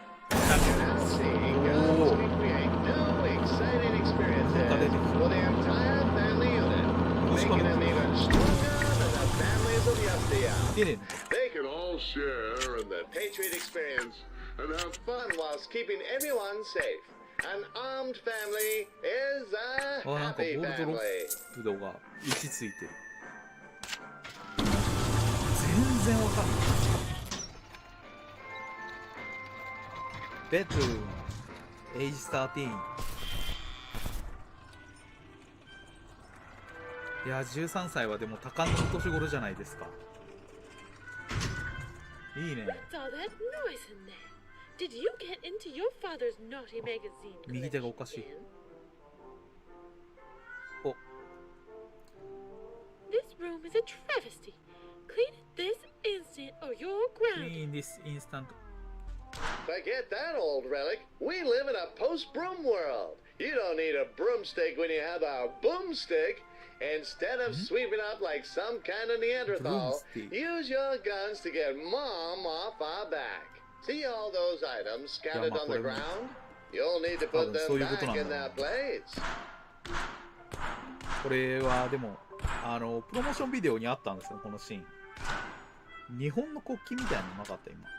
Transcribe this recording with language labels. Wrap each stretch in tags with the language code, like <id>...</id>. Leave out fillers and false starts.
<en>Now seeing guns can create new exciting experiences for the entire family unit, making them even stronger than the families of yesteryear.</en> <ja>出ねえの。</ja> <en>They can all share in the Patriot experience and have fun whilst keeping everyone safe. An armed family is a</en> <ja>あ、なんかボ</ja> <en>happy</en> <ja>ールドロップ度が位置ついてる。全然わかんない。ベッドルーム、エイジ13。いや、13歳はでも多感な年頃じゃないですか。いいね。</ja> <en>What's all that noise in there? Did you get into your father's naughty magazine?</en> <ja>右手がおかしい。</ja> <en>collection? お、 This room is a travesty. Clean it this instant or you're grounded. In this instant. Forget that old relic. We live in a post-broom world. You don't need a broomstick when you have a boomstick. Instead of sweeping up like some kind of Neanderthal, use your guns to get Mom off our back. See all those items scattered on the ground? You'll need to put them back in their place.</en> <ja>これはでもプロモーションビデオにあったんですよ、このシーン。日本の国旗みたいなのなかった？</ja>